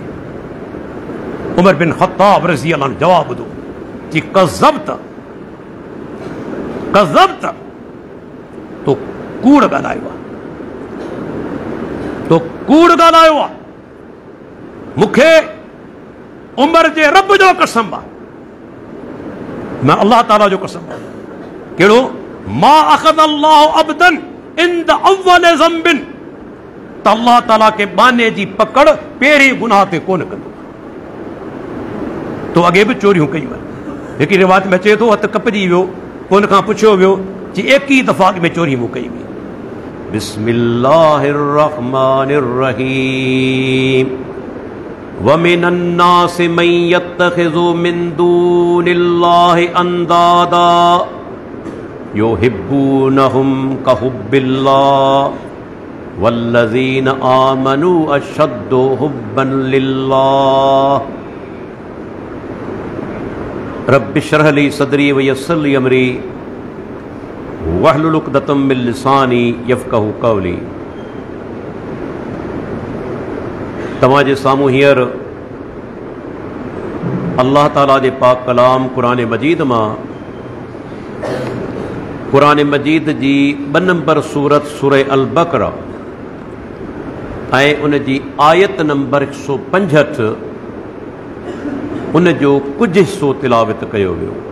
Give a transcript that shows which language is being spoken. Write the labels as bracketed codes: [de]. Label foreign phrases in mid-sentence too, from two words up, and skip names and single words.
[sd] उमर बिन ख़त्ताब [ar] رضي الله [sd] जो जवाब ॿुधो कि [ar] كذبت، كذبت, [sd] तो कूड़ ॻाल्हायो आहे, तो कूड़ ॻाल्हायो आहे। मूंखे उमर जे रब जो कसम आहे, मैं अल्लाह ताला जो कसम आहे। कहिड़ो? [ar] ما أخذ الله عبدا عند أول ذنب, [sd] त अल्लाह ताला के बाने जी पकड़ पहिरीं गुनाह ते कोन कंदो। तो अॻे बि चोरियूं कयूं आहिनि। हिकिड़ी रिवायत में अचे थो हथ कपजी वियो, कोन खां पुछियो वियो कि एक ही दफ़ा में चोरी मूं कई हुई। [ar] بسم الله الرحمن الرحيم. ومن الناس من يتخذ من دون الله أندادا يحبونهم كحب الله والذين آمنوا أشد حبا لله. رب اشرح لي صدري ويسر لي أمري واحلل عقدة من لساني يفقهوا قولي. [sd] तव्हां जे साम्हूं हींअर अल्लाह ताला जे पाक कलाम क़ुरान मजीद मां क़ुरान मजीद जी 2 नंबर सूरत सूरह अल बक़रा ऐं उन जी आयत नंबर 165 उन जो कुछ हिस्सो तिलावत कयो वियो।